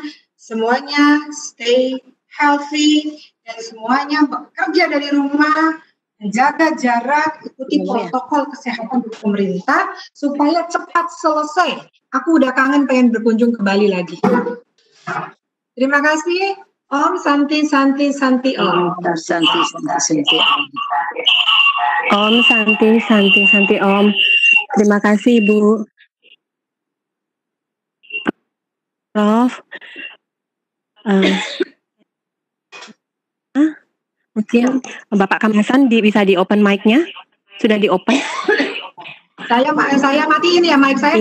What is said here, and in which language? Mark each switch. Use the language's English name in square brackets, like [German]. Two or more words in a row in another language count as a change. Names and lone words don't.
[Indonesian] Semuanya [English] stay healthy [Indonesian] dan semuanya bekerja dari rumah. Jaga jarak, ikuti protokol kesehatan dari pemerintah supaya cepat selesai. Aku udah kangen pengen berkunjung ke Bali lagi. Terima kasih. [Sanskrit] Om Santi Santi Santi Om. Santi Santi Om. Om Santi Santi Santi Om. [Indonesian] Terima kasih Ibu. Prof. Mungkin Bapak Kamasan bisa di [English] open mic- [Indonesian] nya? Sudah di open? Saya matiin ya mic saya.